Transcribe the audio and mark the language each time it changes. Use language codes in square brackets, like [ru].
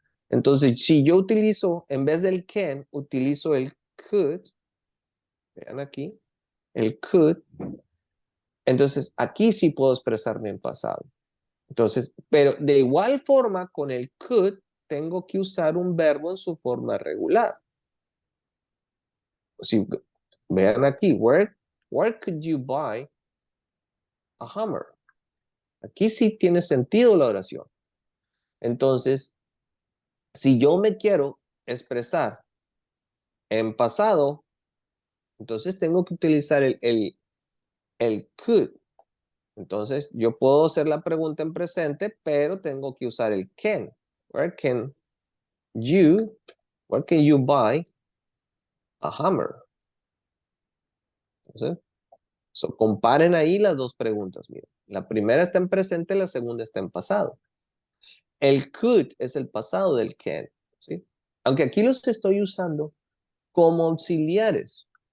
[es] Entonces, si yo utilizo, en vez del can, utilizo el could, vean aquí, el could, entonces aquí sí puedo expresarme en pasado. Entonces, pero de igual forma, con el could, tengo que usar un verbo en su forma regular. Si, vean aquí, [en] where could you buy a hammer? [es] Aquí sí tiene sentido la oración. Entonces, si yo me quiero expresar en pasado, entonces tengo que utilizar el could. Entonces, yo puedo hacer la pregunta en presente, pero tengo que usar el can. [en] Where can you, where can you buy a hammer? [es] Entonces, comparen ahí las dos preguntas. Miren, la primera está en presente, la segunda está en pasado. El could es el pasado del can, ¿sí? Aunque aquí los estoy usando como auxiliares.